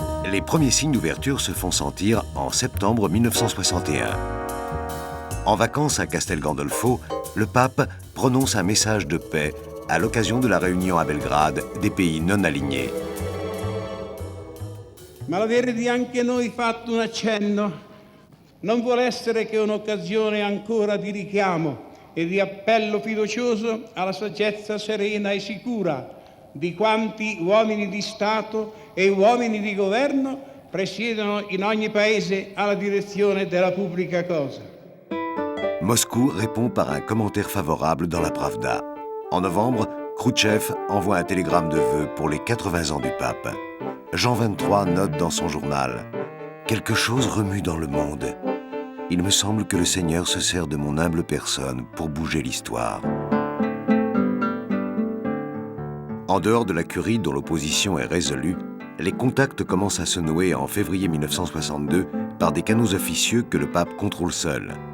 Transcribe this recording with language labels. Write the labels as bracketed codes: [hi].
[fr] Les premiers signes d'ouverture se font sentir en septembre 1961. En vacances à Castel Gandolfo, le pape prononce un message de paix à l'occasion de la réunion à Belgrade des pays non alignés. [it] Ma l'aver di anche noi fatto un accenno non vuole essere che un'occasione ancora di richiamo e di appello fiducioso alla saggezza serena e sicura di quanti uomini di Stato e uomini di governo presiedono in ogni paese alla direzione della pubblica cosa. [fr] Moscou répond par un commentaire favorable dans la Pravda. En novembre, Khrouchtchev envoie un télégramme de vœux pour les 80 ans du pape. Jean XXIII note dans son journal « Quelque chose remue dans le monde. Il me semble que le Seigneur se sert de mon humble personne pour bouger l'histoire. » En dehors de la curie dont l'opposition est résolue, les contacts commencent à se nouer en février 1962 par des canaux officieux que le pape contrôle seul.